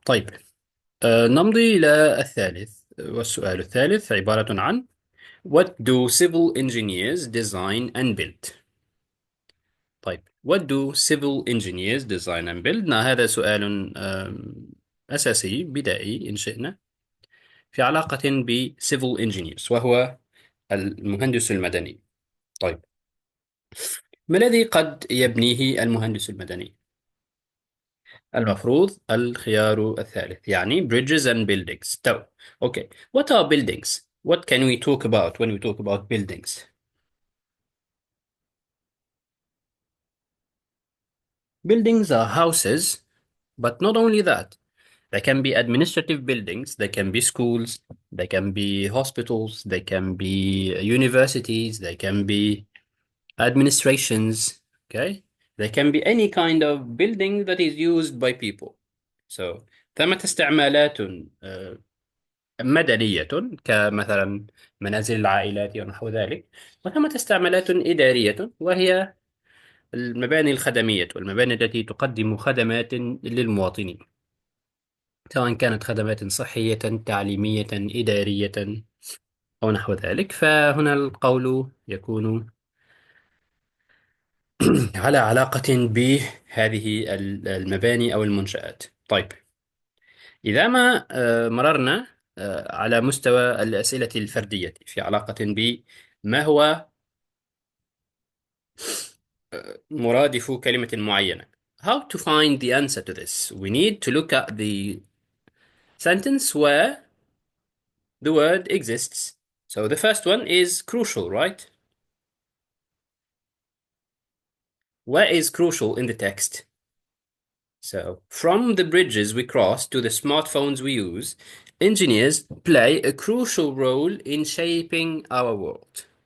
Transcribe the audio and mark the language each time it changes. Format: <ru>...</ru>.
<ar>طيب، نمضي إلى الثالث، والسؤال الثالث عبارة عن</ar> <en>What do civil engineers design and build؟</en> <ar>طيب، What do civil engineers design and build؟ هذا سؤال أساسي بدائي إن شئنا، في علاقة ب civil engineers، وهو المهندس المدني. طيب، ما الذي قد يبنيه المهندس المدني؟ المفروض الخيار الثالث، يعني</ar> <en>bridges and buildings.</en> <ar>طيب،</ar> <en>okay. What are buildings? What can we talk about when we talk about buildings? Buildings are houses, but not only that. They can be administrative buildings, they can be schools, they can be hospitals, they can be universities, they can be administrations, okay? They can be any kind of building that is used by people.</en> <ar>So, ثمة استعمالات مدنية، كمثلا منازل العائلات ونحو ذلك، وثمة استعمالات إدارية، وهي المباني الخدمية والمباني التي تقدم خدمات للمواطنين، سواء كانت خدمات صحية، تعليمية، إدارية، أو نحو ذلك. فهنا القول يكون على علاقة بهذه المباني أو المنشآت. طيب، إذا ما مررنا على مستوى الأسئلة الفردية في علاقة بما هو مرادف كلمة معينة.</ar> <en>How to find the answer to this? We need to look at the sentence where the word exists. So the first one is crucial, right? Where is crucial in the text? So from the bridges we cross to the smartphones we use, engineers play a crucial role in shaping our world.</en>